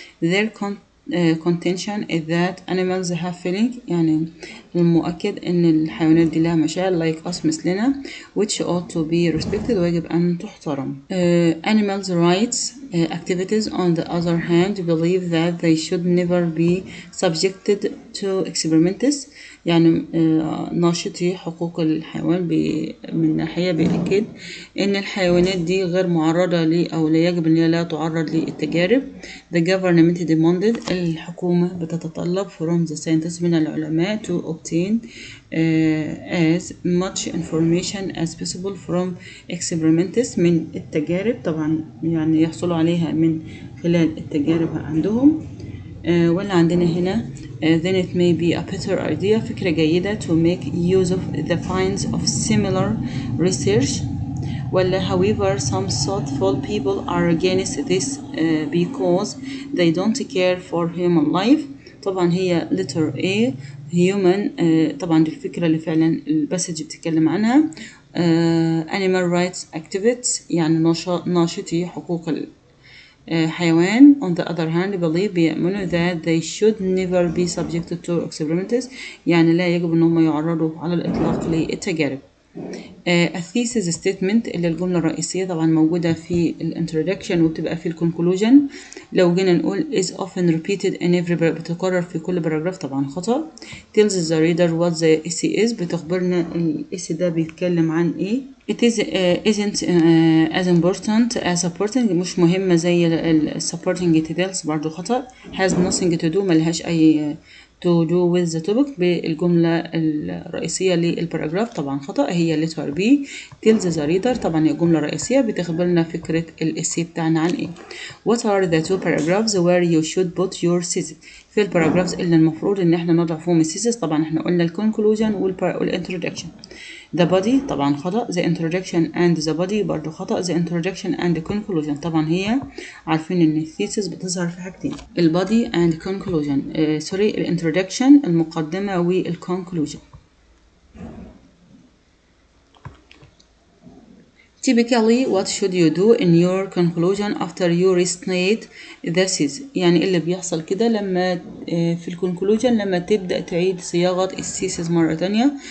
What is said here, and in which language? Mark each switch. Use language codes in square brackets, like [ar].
[en] Their contention is that animals have feeling [ar] يعني المؤكد ان الحيوانات دي لها مشاعر [en] like us [ar] مثلنا [en] which ought to be respected [ar] ويجب ان تحترم. [en] Animals rights activities on the other hand believe that they should never be subjected to experiments [ar] يعني ناشطي حقوق الحيوان من ناحية بيأكد إن الحيوانات دي غير معرضة أو لا يجب أن لا تعرض للتجارب. [en] The government demanded [ar] الحكومة بتتطلب [en] from the scientists [ar] من العلماء [en] to obtain as much information as possible from experiments [ar] من التجارب طبعا يعني يحصلوا عليها من خلال التجارب عندهم. ولا عندنا هنا [en] then it may be a better idea [ar] فكرة جيدة [en] to make use of the finds of similar research ولا however some thoughtful people are against this because they don't care for human life. [ar] طبعا هي letter A [en] human [ar] طبعا دي الفكرة اللي فعلا الباسج بتتكلم عنها. [en] animal rights activists [ar] يعني ناشطي حقوق حيوان [en] on the other hand [ar] بيؤمنوا [en] that they should never be subjected to experiments [ar] يعني لا يجب ان هم يعرضوا على الاطلاق للتجارب. الثيسيس ستيتمنت اللي الجملة الرئيسية طبعا موجودة في الانترودكشن وبتبقى في الكونكلوجن. لو جينا نقول [en] is often repeated in every [ar] بتكرر في كل باراجراف طبعا خطأ. [en] tells the reader what the essay is [ar] بتخبرنا الاسي ده بيتكلم عن ايه. [en] it is isn't as important as supporting [ar] مش مهمة زي [en] supporting details [ar] برضو خطأ. [en] has nothing to do [ar] ملهاش أي [en] to do with the topic [ar] بالجملة الرئيسية للباراجراف طبعا خطأ هي letter B. tells the reader طبعا هي جملة رئيسية بتخبرنا فكرة الاسي بتاعنا عن ايه. [en] what are the two paragraphs where you should put your thesis [ar] في الباراجرافز اللي المفروض ان احنا نضع فيهم الثيسيس. طبعا احنا قلنا الكونكلوجن والانترودكشن. [en] the body [ar] طبعا خطأ. [en] the introduction and the body [ar] برضو خطأ. [en] the introduction and the conclusion [ar] طبعا هي عارفين ان الثيسيس بتظهر في حاجتين البادي and conclusion سوري الانترودكشن المقدمة والconclusion. [en] Typically, what should you do in your conclusion after you restate the thesis؟ [ar] يعني اللي بيحصل كده لما في الكونكلوجن لما تبدأ تعيد صياغة الثيسيس مرة تانية.